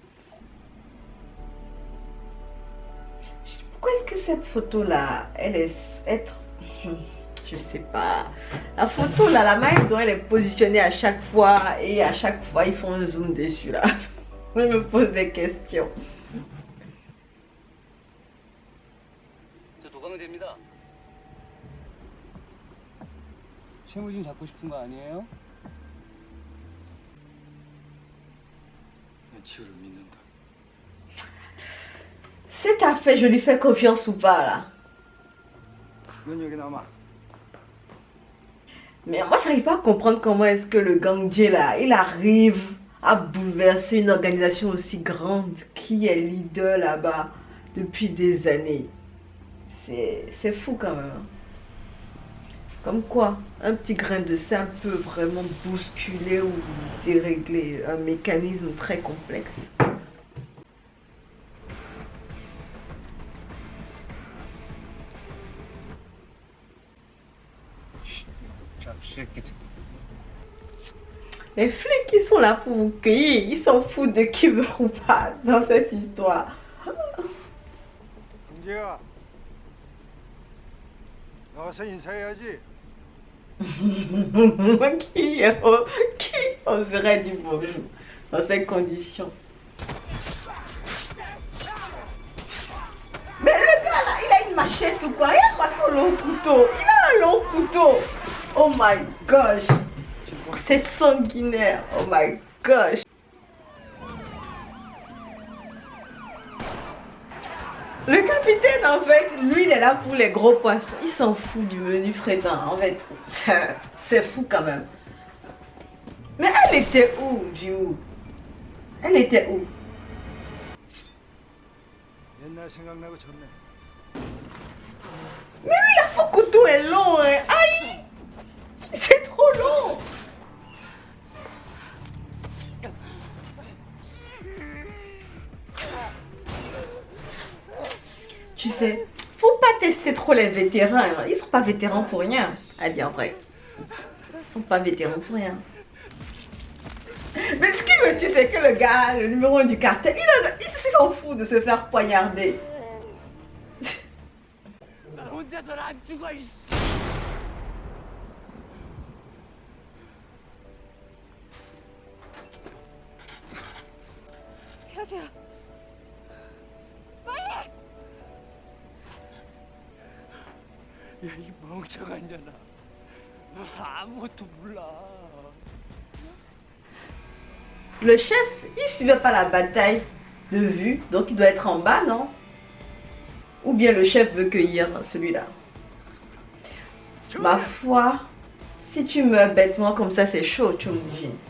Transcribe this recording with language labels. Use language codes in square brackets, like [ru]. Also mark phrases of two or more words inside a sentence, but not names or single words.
[fr] Pourquoi est-ce que cette photo-là, elle est être... Je sais pas. La photo là, la manière dont elle est positionnée à chaque fois et à chaque fois ils font un zoom dessus là. Je me pose des questions. [ko] 저 도강제입니다. 최무진 잡고 싶은 거 아니에요? 난 지우를 믿는다. [fr] Cette affaire, je lui fais confiance ou pas là? [ko] 넌 여기 남아. [fr] Mais moi, j'arrive pas à comprendre comment est-ce que le gang J là, il arrive à bouleverser une organisation aussi grande qui est leader là-bas depuis des années. C'est fou quand même. Comme quoi, un petit grain de sable peut vraiment bousculer ou dérégler un mécanisme très complexe. Les flics qui sont là pour vous cueillir, ils s'en foutent de qui meurt ou pas dans cette histoire. [ko] 경재야. 나와서 인사해야지. [fr] Qui oserait dire bonjour dans ces conditions? Mais le gars là, il a une machette ou quoi? Il a pas son long couteau. Il a un long couteau. [en] Oh my gosh. [fr] C'est sanguinaire. [en] Oh my gosh. [fr] Le capitaine, en fait, lui, il est là pour les gros poissons. Il s'en fout du menu frétin, en fait. C'est fou quand même. Mais elle était où, Jiwoo? Elle était où? [ko] 옛날 생각나고 좋네. [fr] Mais lui, là, son couteau est long, hein. Aïe! C'est trop long. Tu sais, faut pas tester trop les vétérans. Hein. Ils sont pas vétérans pour rien. À dire vrai. Ils sont pas vétérans pour rien. Mais ce qui me tue, c'est que le gars, le numéro 1 du cartel, il s'en fout de se faire poignarder. [ko] 하세요. 야, 이 멍청한 년아. 너 아무것도 몰라. [fr] Le chef, il suivait pas la bataille de vue, donc il doit être en bas, non? Ou bien le chef veut cueillir celui-là. Ma foi, si tu meurs bêtement comme ça, c'est chaud, Chungji.